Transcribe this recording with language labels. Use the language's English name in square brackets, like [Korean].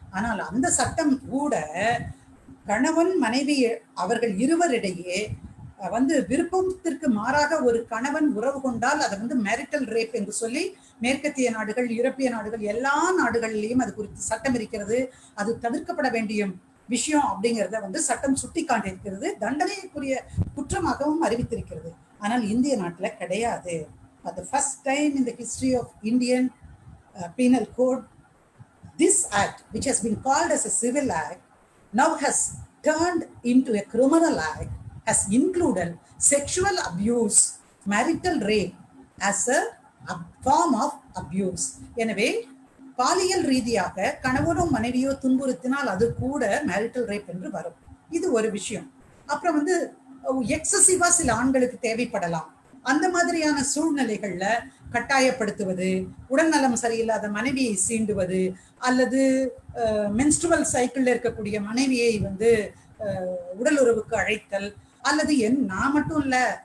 [Tamil] ஆனால் அந்த சட்டம் கூட கணவன் மனைவி அவர்கள் இருவரிடையே விருப்பத்திற்கு மாறாக ஒரு கணவன் உறவு கொண்டால் அதை மேரிட்டல் ரேப் என்று சொல்லி மேற்கத்திய நாடுகள், யூரோப்பிய நாடுகள், எல்லா நாடுகளிலையும் அது குறித்து சட்டம் இருக்கிறது. அது தவிர்க்கப்பட வேண்டிய விஷயம் அப்படிங்கிறத சட்டம் சுட்டி காட்டியிருக்கிறது, தண்டனைக்குரிய குற்றமாகவும் அறிவித்திருக்கிறது. ஆனால் இந்திய நாட்டுல கிடையாது. [English] For the first time in the history of Indian penal code, this act, which has been called as a civil act, now has turned into a criminal act, has included sexual abuse, marital rape as a form of abuse. [Tamil] எனவே பாலியல் ரீதியாக கணவனோ மனைவியோ துன்புறுத்தினால் அது கூட marital rape என்று வரும். இது ஒரு விஷயம். அப்புறம் எக்ஸசிவா சில ஆண்களுக்கு தேவைப்படலாம். அந்த மாதிரியான சூழ்நிலைகள்ல கட்டாயப்படுத்துவது, உடல்நலம் சரியில்லாத மனைவியை சீண்டுவது, அல்லது மென்ஸ்ட்ருவல் சைக்கிள்ல இருக்கக்கூடிய மனைவியை உடல் உறவுக்கு அழைத்தல், அல்லது நான் மட்டும் இல்ல,